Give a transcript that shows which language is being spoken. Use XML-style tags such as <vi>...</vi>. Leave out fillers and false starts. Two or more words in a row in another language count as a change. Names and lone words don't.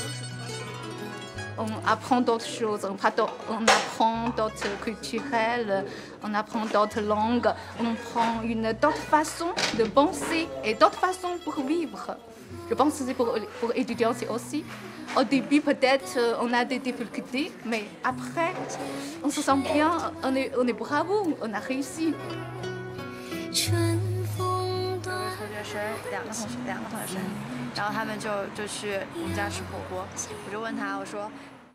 <fr>On apprend d'autres choses, on apprend d'autres culturels, on apprend d'autres langues, on prend d'autres façons de penser et d'autres façons pour vivre. Je pense que c'est pour étudiants aussi. Au début, peut-être, on a des difficultés, mais après, on se sent bien, on est bravo, on a réussi.</fr> <zh>两个同学生，然后他们就去我们家吃火锅，我就问他，我说</zh>